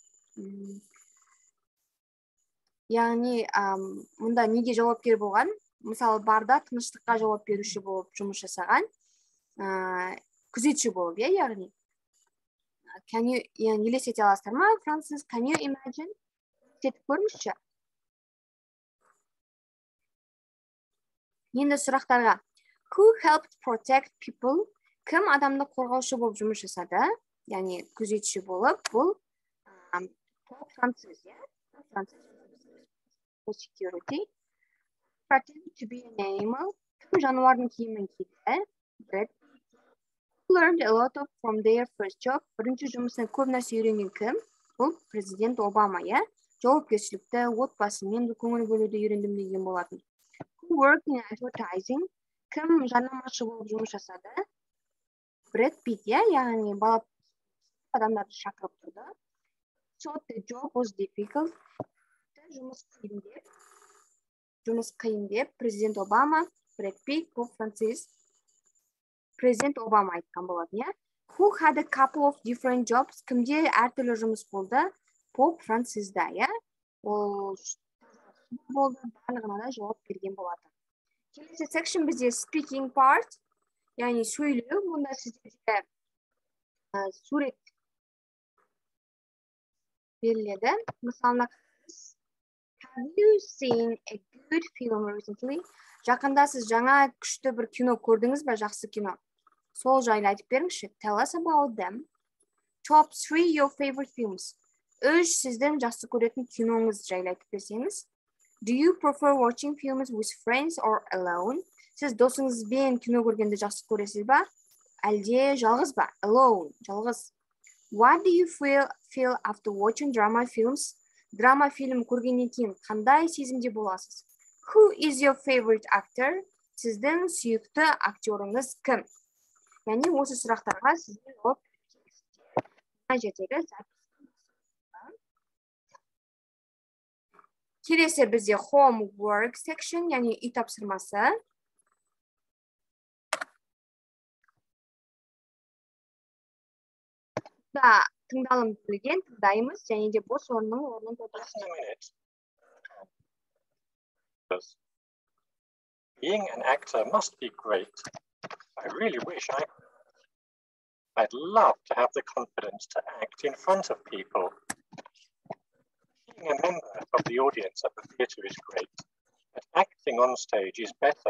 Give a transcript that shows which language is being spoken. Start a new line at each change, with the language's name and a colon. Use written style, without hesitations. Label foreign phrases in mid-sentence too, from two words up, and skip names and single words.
Kazakh: Яғни мұнда неге жауапкер болған? Мысалы барда тыныштыққа жауап беруші болып жұмыс жасаған, күзетші болып, яғни. Елестете аласыздар ма? Францис,
English: can you imagine?
Kazakh: Елестетіп көріңізші. Енді сұрақтарға.
English: Who helped protect people?
Kazakh: Кім адамды қорғаушы болып жұмыс жасады? Яғни күзетші болып, бұл Francis,
English: Francis for security. Pretend to be an animal.
Kazakh: Кім жануардың киімін киді? Brad.
English: Learned a lot from their first job.
Kazakh: Бірінші жұмысынан көп нәрсе үйренген кім? Бұл президент Обама, жауапкершілікті, отбасымен көңіл бөлуді үйрендім деген болатын.
English: Who worked in advertising?
Kazakh: Кім жарнамашы болып жұмыс жасады? Brad Pitt, яғни адамдарды шақырып тұрды.
English: So the job was difficult.
Kazakh: Жұмыс қиын деп, президент Обама, Brad Pitt, Pope Francis, президент Обама айтқан болатын,
English: Who had a couple of different jobs?
Kazakh: Кімде әртүрлі жұмыс болды? Pope Francis'да, Ол болды, барлығына да жауап берген болатын. Келесі section бізде
English: speaking part,
Kazakh: яғни сөйлеу, мұнда сіздерге сурет беріледі. Мысалына,
English: have you seen a good film recently?
Kazakh: Жақында сіз жаңа күшті бір кино көрдіңіз бе, жақсы кино? Сол жайлы айтып беріңізші.
English: Tell us about them. Top 3 your favorite films.
Kazakh: 3 сіздің жақсы көретін киноңыз жайлы айтып берсеңіз.
English: Do you prefer watching films with friends or alone?
Kazakh: Сіз досыңызбен кино көргенді жақсы көресіз ба? Әлде жалғыз ба? Alone, жалғыз.
English: What do you feel after watching drama films?
Kazakh: Драма фильм көргеннен кейін қандай сезімде боласыз?
English: Who is your favorite actor?
Kazakh: Сіздің сүйікті актеріңіз кім? Яғни осы сұрақтарға сіздің жауап бересіздер. Келесі бізде
English: homework section,
Kazakh: яғни үй тапсырмасы. Да, тыңдалым келген, тыңдаймыз, және де бос орынның орнын толтырасыз.
English: Listen a minute. Being an actor must be great. I really wish I'd love to have the confidence to act in front of people. Being a member of the audience at the theatre is great, but acting on stage is better.